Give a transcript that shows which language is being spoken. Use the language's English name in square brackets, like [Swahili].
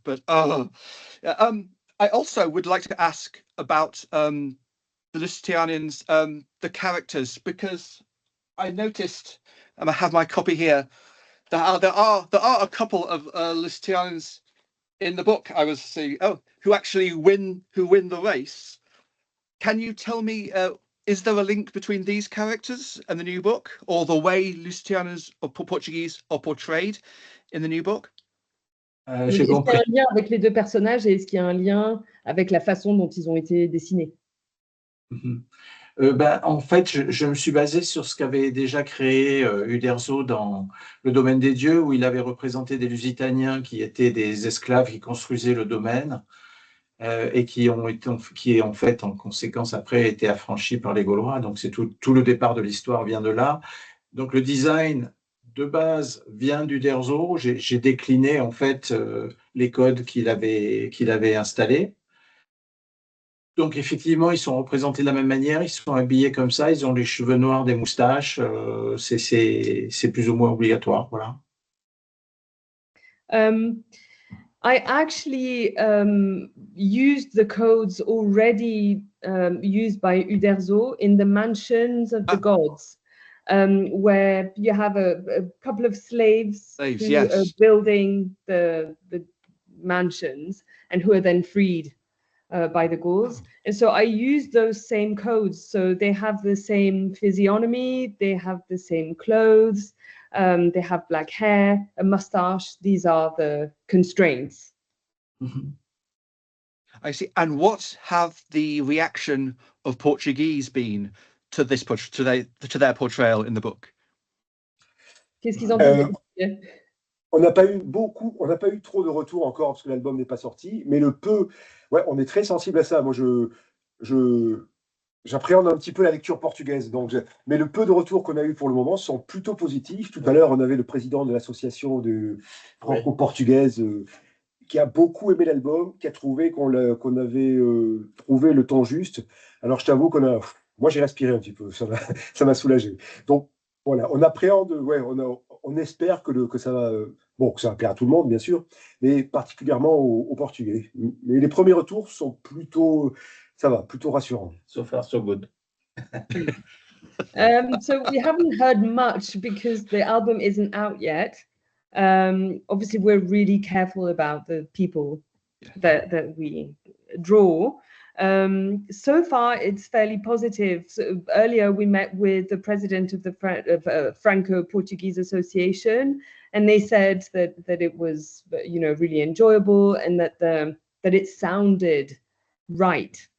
[English] But I also would like to ask about the Lusitianians, the characters, because I noticed, and I have my copy here, there are a couple of Lusitianians in the book. I was seeing, who actually win the race. Can you tell me, is there a link between these characters and the new book, or the way Lusitianas or Portuguese are portrayed in the new book? [French] Est-ce qu'il y a un lien avec les deux personnages et est-ce qu'il y a un lien avec la façon dont ils ont été dessinés? En fait, je me suis basé sur ce qu'avait déjà créé Uderzo dans Le domaine des dieux, où il avait représenté des Lusitaniens qui étaient des esclaves qui construisaient le domaine. et qui en fait, en conséquence, après, été affranchis par les Gaulois. Donc, c'est tout le départ de l'histoire vient de là. Donc, le design de base vient d'Uderzo. J'ai décliné, en fait, les codes qu'il avait installés. Donc, effectivement, ils sont représentés de la même manière, ils sont habillés comme ça, ils ont les cheveux noirs, des moustaches, c'est plus ou moins obligatoire, voilà. [English] I actually used the codes already used by Uderzo in the mansions of the gods, where you have a couple of slaves who yes. are building the mansions and who are then freed by the Gauls. And so I used those same codes. So they have the same physiognomy, they have the same clothes, they have black hair, a mustache. These are the constraints. I see. And what have the reaction of Portuguese been to this to their portrayal in the book? [French] Qu'est-ce qu'ils en pensent? On n'a pas eu trop de retours encore parce que l'album n'est pas sorti, mais le peu, ouais, on est très sensible à ça. Moi, j'appréhende un petit peu la lecture portugaise, mais le peu de retours qu'on a eu pour le moment sont plutôt positifs. Tout à l'heure, on avait le président de l'association franco-portugaise qui a beaucoup aimé l'album, qui a trouvé qu'on avait trouvé le ton juste. Alors, je t'avoue moi, j'ai respiré un petit peu, ça m'a soulagé. Donc, voilà, on appréhende, ouais, on espère que ça va, que ça va plaire à tout le monde, bien sûr, mais particulièrement aux Portugais. Mais les premiers retours sont plutôt rassurants. [English] So far, so good. So we haven't heard much because the album isn't out yet. Obviously, we're really careful about the people that we draw. So far, it's fairly positive. So earlier, we met with the president of the Franco-Portuguese Association, and they said that it was, really enjoyable and that it sounded right.